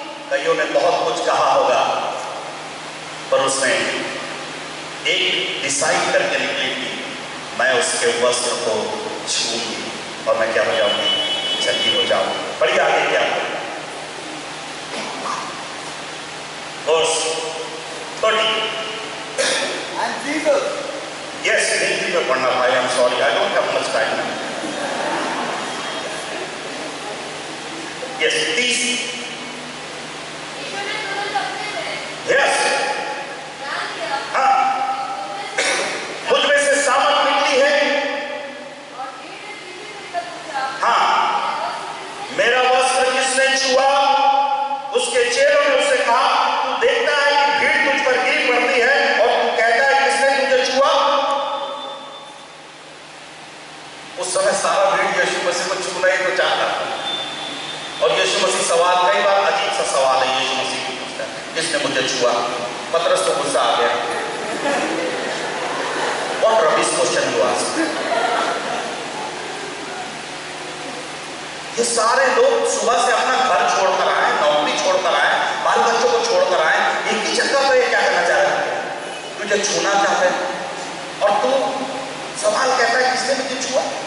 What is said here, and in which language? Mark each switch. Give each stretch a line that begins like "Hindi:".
Hindi: कईयों ने बहुत कुछ कहा होगा, पर उसने एक डिसाइड करके निकली थी, मैं उसके वस्त्र को छूंगी और मैं क्या हो जाऊंगी, चंगी हो जाऊंगी। पढ़िए आगे क्या, verse 30.
English: And Jesus, Yes,
Hindi: Hindi में पढ़ना भाई,
English: I'm sorry, I don't have much time now. Yes, 30.
Hindi: यीशु ने तुरंत अपने में
English: Yes,
Hindi: ध्यान दिया हाँ, मुझ में से सामर्थ निकली है। और भीड़ ने तीसरी मिलकर पूछा, हाँ, मेरा वस्त्र किसने छुआ? उसके चेलों ने उससे कहा, तू देखता है कि भीड़ तुझ पर गिर पड़ती है और तू कहता है किसने तुझे छुआ? उस समय सारा भीड़ यीशु मसीह को छूना ही तो चाहता था। और यीशु मसीह सवाल, कई बार अजीब सा सवाल है यीशु मसीह को पूछता है, किसने मुझे छुआ? पतरस को गुस्सा आ गया।
English: What rubbish question you ask?
Hindi: ये सारे लोग सुबह से अपना घर छोड़कर आए, नौकरी छोड़कर आए, बाल बच्चों को छोड़कर आए, एक ही जगह पर क्या करना चाह रहे हैं, तुझे छूना चाहते हैं, और तू सवाल कहता है किसने मुझे छुआ?